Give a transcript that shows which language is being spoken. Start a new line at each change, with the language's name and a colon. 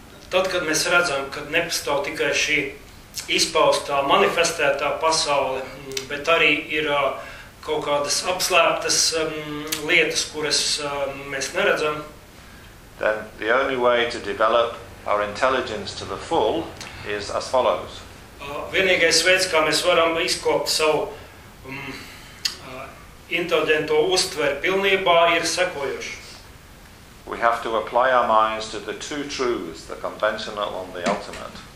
Latvian: Tad, kad mēs redzam, kad nepastāv tikai šī izpaustā, manifestētā pasaule, bet arī ir kaut kādas apslēptas lietas, kuras mēs neredzam,
English: then the only way to develop our intelligence to the full is as follows.
Latvian: Vienīgais veids, kā mēs varam izkopt savu inteligento uztveri pilnībā, ir sekojoši.
English: We have to apply our minds to the two truths, the conventional and the ultimate.